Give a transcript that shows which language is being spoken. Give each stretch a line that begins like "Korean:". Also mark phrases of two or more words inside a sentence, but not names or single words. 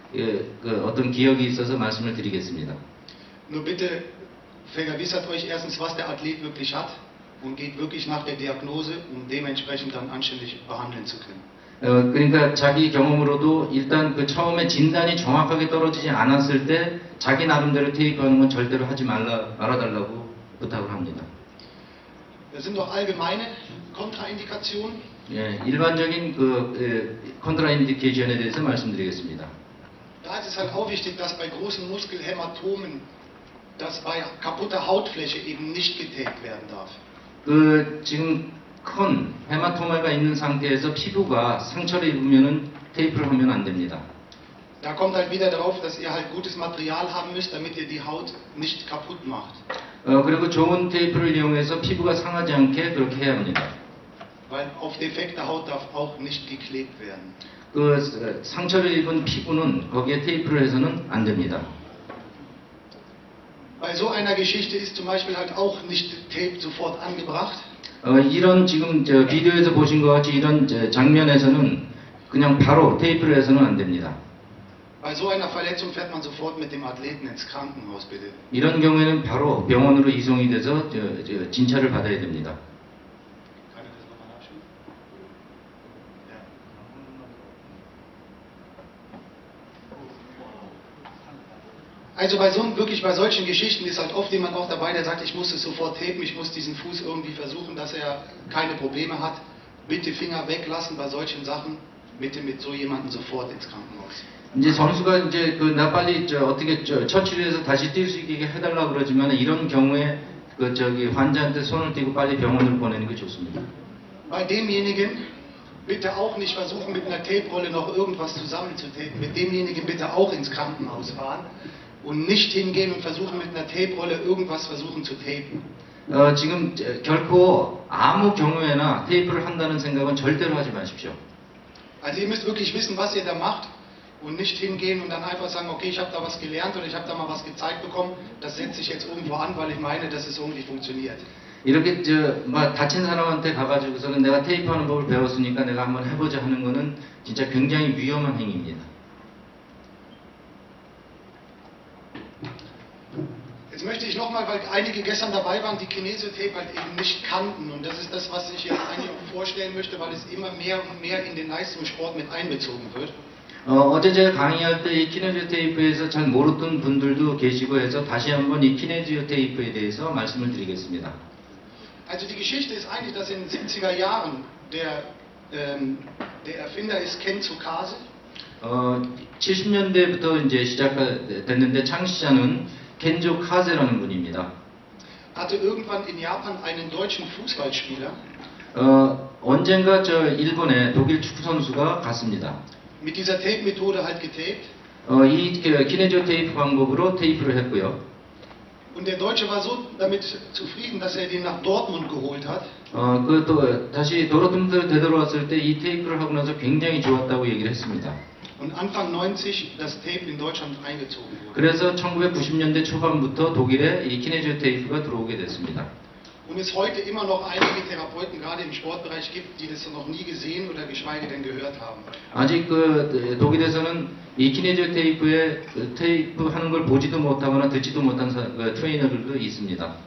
Korean: 어떤 기억이 있어서 말씀을 드리겠습니다.
German: Nur bitte vergewissert euch erstens, was der Athlet wirklich hat und geht wirklich nach der Diagnose, um dementsprechend dann anständig behandeln zu können.
Korean: 그러니까 자기 경험으로도 일단 그 처음에 진단이 정확하게 떨어지지 않았을 때 자기 나름대로 테이프하는 건 절대로 하지 말아달라고 부탁을 합니다.
German: Das sind doch allgemeine Kontraindikationen.
Korean: 예, 일반적인 컨트라인디케이션에 대해서 말씀드리겠습니다.
German: Da ist es halt auch wichtig, dass bei großen Muskelhämatomen, dass bei kaputter Hautfläche eben nicht getaped werden darf.
Korean: 지금 큰 헤마토마가 있는 상태에서 피부가 상처를 입으면은 테이프를 하면 안 됩니다.
German: Da kommt halt wieder darauf, dass ihr halt gutes Material haben müsst, damit ihr die Haut nicht kaputt macht.
Korean: 그리고 좋은 테이프를 이용해서 피부가 상하지 않게 그렇게 해야 합니다.
German: Weil auf defekte Haut darf auch nicht geklebt werden.
Korean: 상처를 입은 피부는 거기에 테이프를 해서는 안 됩니다.
German: Bei so einer Geschichte ist zum Beispiel halt auch nicht Tape sofort angebracht.
Korean: 이런 지금 비디오에서 보신 것 같이 이런 장면에서는 그냥 바로 테이프를 해서는 안 됩니다.
German: Bei so einer Verletzung fährt man sofort mit dem Athleten ins Krankenhaus, bitte.
Korean: 이런 경우에는 바로 병원으로 이송이 돼서 진찰을 받아야 됩니다.
German: Also wirklich bei solchen Geschichten ist halt oft jemand auch dabei, der sagt, ich muss es sofort tapen, ich muss diesen Fuß irgendwie versuchen, dass er keine Probleme hat. Bitte Finger weglassen bei solchen Sachen. Bitte mit so jemandem sofort ins Krankenhaus.
Korean: 이제 선수가 이제 나 빨리 어떻게 처치를 해서 다시 뛸 수 있게 해달라 그러지만 이런 경우에 환자한테 손을 떼고 빨리 병원으로 보내는 게 좋습니다.
German: Bei demjenigen bitte auch nicht versuchen, mit einer Tape-Rolle noch irgendwas zusammenzutapen. Mit demjenigen bitte auch ins Krankenhaus fahren. Und nicht hingehen und versuchen mit einer Tape-Rolle irgendwas versuchen zu tapen.
Korean: 지금 결코 아무 경우에나 테이프를 한다는 생각은 절대로 하지 마십시오.
German: Also ihr müsst wirklich wissen, was ihr da macht und nicht hingehen und dann einfach sagen, okay, ich habe da was gelernt oder ich habe da mal was gezeigt bekommen, das setze ich jetzt irgendwo an, weil ich meine, dass es irgendwie funktioniert.
Korean: 이렇게 다친 사람한테 가가지고서는 내가 테이프하는 법을 배웠으니까 내가 한번 해보자 하는 거는 진짜 굉장히 위험한 행위입니다.
German: Jetzt möchte ich nochmal, weil einige gestern dabei waren, die Kinesiotape halt eben nicht kannten. Und das ist das, was ich jetzt eigentlich auch vorstellen möchte, weil es immer mehr und mehr in den Leistungssport mit einbezogen wird.
Korean: 어제 제가 강의할 때 이 키네지오 테이프에서 잘 모르던 분들도 계시고 해서 다시 한번 이 키네지오 테이프에 대해서 말씀을 드리겠습니다.
German: Also die Geschichte ist eigentlich, dass in den 70er Jahren der Erfinder ist Ken Tsukase.
Korean: 70년대부터 이제 시작됐는데 창시자는 켄조 카제라는 분입니다.
German: Hatte irgendwann in Japan einen deutschen Fußballspieler.
Korean: 언젠가 일본에 독일 축구 선수가 갔습니다.
German: Mit dieser Tape-Methode halt getaped.
Korean: 이 키네지오 테이프 방법으로 테이프를 했고요.
German: Und der Deutsche war so damit zufrieden, dass er den nach Dortmund geholt hat.
Korean: 다시 도르트문트 되돌아왔을 때 이 테이프를 하고 나서 굉장히 좋았다고 얘기를 했습니다.
German: Und Anfang 90 das Tape in Deutschland eingezogen wurde.
Korean: 그래서 1990년대 초반부터 독일에 이 키네지오 테이프가 들어오게 됐습니다.
German: Und es heute immer noch einige Therapeuten, gerade im Sportbereich, gibt, die das noch nie gesehen oder geschweige denn gehört haben.
Korean: 아직 독일에서는 이 키네지오 테이프에 테이프 하는 걸 보지도 못하거나 듣지도 못한 트레이너들도 있습니다.